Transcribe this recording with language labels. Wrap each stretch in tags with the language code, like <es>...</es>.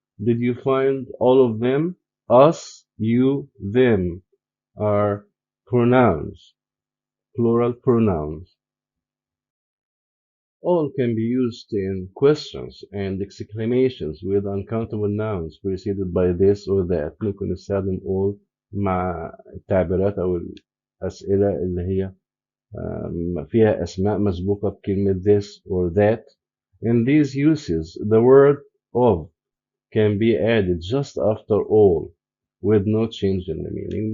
<en>Did you find all of them? Us, you, them are pronouns, plural pronouns. All can be used in questions and exclamations with uncountable nouns preceded by this or that.</en> <ar>ممكن نستخدم all مع التعبيرات أو الأسئلة اللي هي فيها أسماء مسبوقة بكلمة this or that.</ar> <en>In these uses, the word of can be added just after all with no change in the meaning.</en>